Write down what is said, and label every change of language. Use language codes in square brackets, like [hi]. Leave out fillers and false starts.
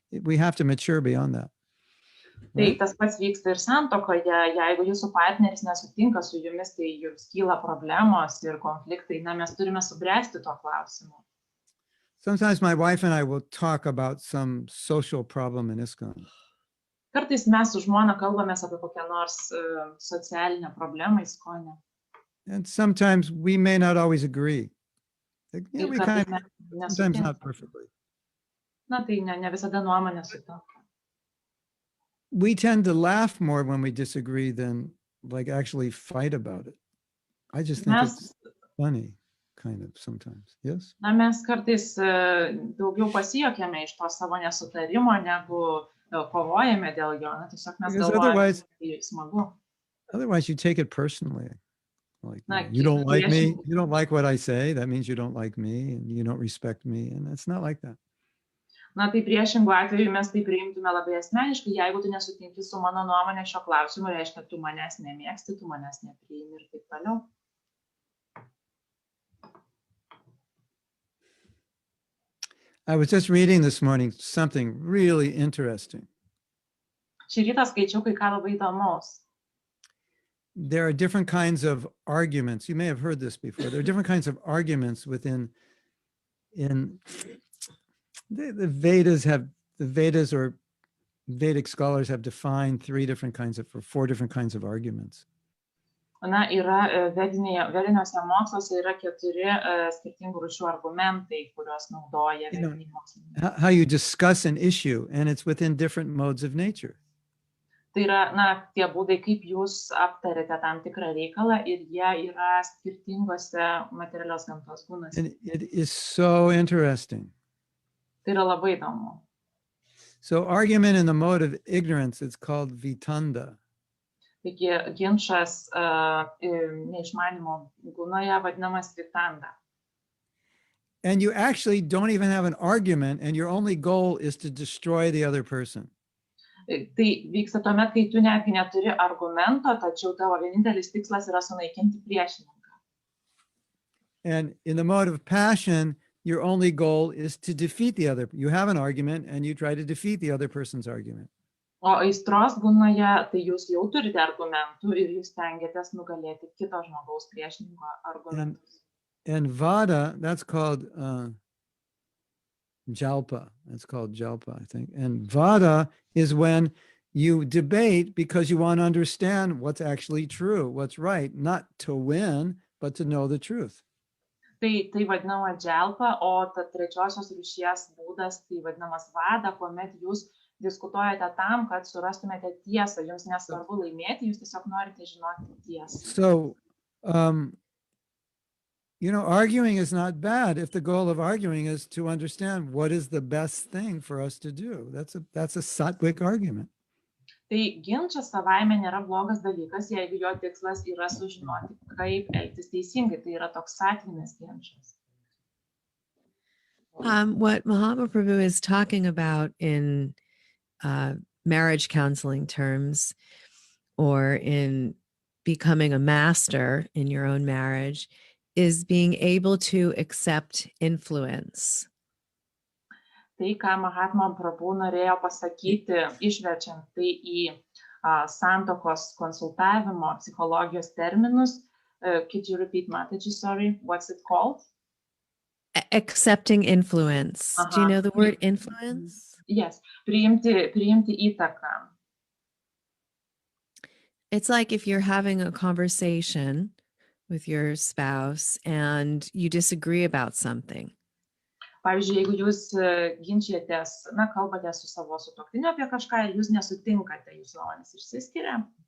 [en] We have to mature beyond that. [lt] Tai tas pats vyksta ir santuokoje. Jeigu jūsų partneris nesutinka su jumis, tai jums kyla problemos ir konfliktai. Na, mes turime subręsti tuo klausimu. [en] Sometimes my wife and I will talk about some social problem in ISKCON. [lt] Kartais mes su žmona kalbamės apie kokią nors socialinę problemą ISKCONe. [en] And sometimes we may not always agree. Yeah, we sometimes not perfectly. [lt] Na, tai ne visada nuomonė sutampa. [en] We tend to laugh more when we disagree than like actually fight about it. I just think it's funny, kind of sometimes. Yes? [lt] Na, mes kartais daugiau pasijuokėme iš to savo nesutarimo, negu kovojame dėl jo. Na, tiesiog mes galvojame, tai smagu. [en] Otherwise you take it personally. Like, you don't like me, you don't like what I say, that means you don't like me and you don't respect me, and it's not like that. [lt] Na, tai priešingų atveju mes tai priimtume labai asmeniškai. Jeigu tu nesutinki su mano nuomonė šio klausimu, reiškia, tu manęs nemėgsti, tu manęs nepriimi ir taip toliau. [en] I was just reading this morning something really interesting. [lt] Šį rytą skaičiau kai ką labai įdomaus. [en] There are different kinds of arguments. You may have heard this before. There are different kinds of arguments within the Vedas or Vedic scholars have defined four different kinds of arguments. [lt] Na, yra vediniuose moksluose yra 4 skirtingų rūšių argumentai, kuriuos naudoja vediniai mokslininkai. [en] How you discuss an issue, and it's within different modes of nature. [lt] Tai yra, na, tie būdai, kaip jūs aptarėte tam tikrą reikalą ir jie yra skirtingose materialios gamtos kūnuose. [en] And it is so interesting. [lt] Tai yra labai įdomu. [en] So argument in the mode of ignorance, it's called vitanda. [lt] Taigi ginčas neišmanimo gunoje vadinamas vitanda. [en] And you actually don't even have an argument, and your only goal is to destroy the other person. [lt] Tai vyksta tuomet, kai tu netgi neturi argumento, tačiau tavo vienintelis tikslas yra sunaikinti priešininką. [en] And in the mode of passion, your only goal is to defeat the other. You have an argument and you try to defeat the other person's argument. [lt] O aistros gunoje, tai jūs jau turite argumentų ir jūs stengiatės nugalėti kito žmogaus priešininko argumentus. [en] And vada, that's called jalpa. That's called jalpa, I think. And vada is when you debate because you want to understand what's actually true, what's right, not to win, but to know the truth. [lt] Tai vadinama dželpa, o ta trečiosios rūšies būdas, tai vadinamas vada, kuomet jūs diskutuojate tam, kad surastumėte tiesą. Jums nesvarbu laimėti, jūs tiesiog norite žinoti tiesą. [en] So, you know, arguing is not bad if the goal of arguing is to understand what is the best thing for us to do. That's a sattvic argument. [lt] Tai ginčas savaime nėra blogas dalykas, jeigu jo tikslas yra sužinoti, kaip elgtis teisingai. Tai yra toks satvinis ginčas. [en] What Mahatma Prabhu is talking about in marriage counseling terms, or in becoming a master in your own marriage, is being able to accept influence. [lt] Tai, ką Mahatma Prabhu norėjo pasakyti, išverčiant tai į santokos konsultavimo psichologijos terminus. [en] Could you repeat, Mataji? Sorry, what's it called? Accepting influence. Do you know the word influence? [lt] Yes, priimti įtaką. [en] It's like if you're having a conversation with your spouse and you disagree about something. [lt] Pavyzdžiui, jeigu jūs ginčijatės, kalbate su savo sutuoktiniu apie kažką ir jūs nesutinkate, jūsų nuomonės išsiskiria.